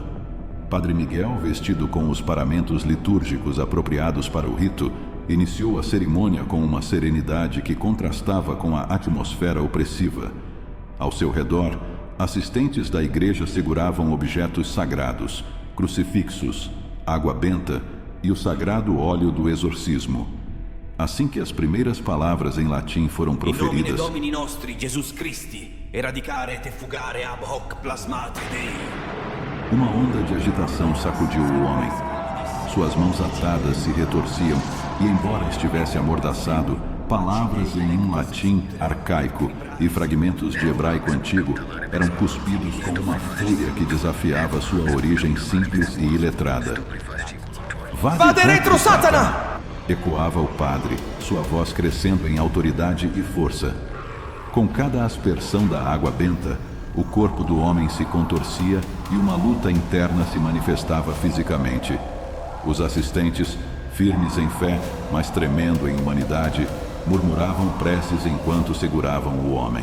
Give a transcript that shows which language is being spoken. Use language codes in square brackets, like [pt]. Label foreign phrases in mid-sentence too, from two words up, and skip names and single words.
[pt] Padre Miguel, vestido com os paramentos litúrgicos apropriados para o rito, iniciou a cerimônia com uma serenidade que contrastava com a atmosfera opressiva. Ao seu redor, assistentes da igreja seguravam objetos sagrados, crucifixos, água benta e o sagrado óleo do exorcismo. Assim que as primeiras palavras em latim foram proferidas, [la] In nomine Domini nostri, Jesus Christi, eradicare et fugare ab hoc plasmate Dei. [pt] Uma onda de agitação sacudiu o homem. Suas mãos atadas se retorciam e, embora estivesse amordaçado, palavras em um latim arcaico e fragmentos de hebraico antigo eram cuspidos com uma fúria que desafiava sua origem simples e iletrada. [la] Vade retro, Satana! [pt] Ecoava o padre, sua voz crescendo em autoridade e força. Com cada aspersão da água benta, o corpo do homem se contorcia e uma luta interna se manifestava fisicamente. Os assistentes, firmes em fé, mas tremendo em humanidade, murmuravam preces enquanto seguravam o homem.